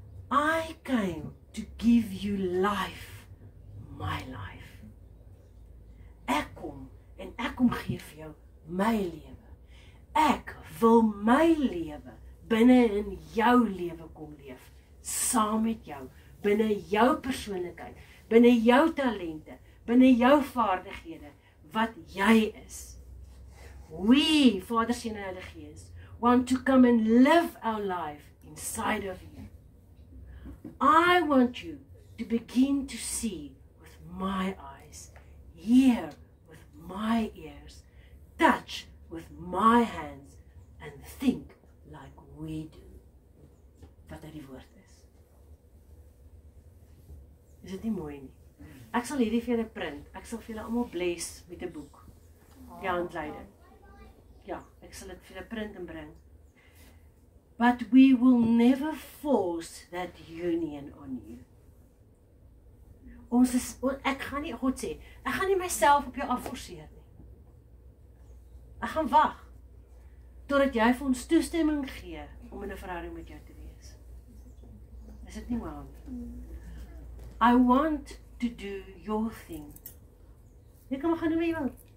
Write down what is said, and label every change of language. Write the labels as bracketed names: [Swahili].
[English] I came to give you life, my life. [Afrikaans] Ek kom en ek kom gee vir jou my lewe. Ek wil my lewe binne in jou lewe kom leef, saam met jou, binne jou persoonlikheid, binne jou talente, binne jou vaardighede, wat jy is. [English] We, Vader, Seun en Heilige Gees, want to come and live our life inside of you. I want you to begin to see with my eyes, hear with my ears, touch with my hands, and think like we do. [Afrikaans] Wat uit die woord is. Is dit nie mooi nie? Ek sal hierdie vir julle print. Ek sal vir julle almal bless met 'n boek. Die handleiding. Ja, ek sal dit vir julle print en bring. [English] But we will never force that union on you. [Afrikaans] Ek gaan nie, God sê, ek gaan nie myself op jou afforceer nie. Ek gaan wag totdat jy vir ons toestemming gee om in 'n verhouding met jou te wees. Is dit nie waar nie? [English] I want to do your thing. [Afrikaans] Jy kan maar gaan doen wat jy wil.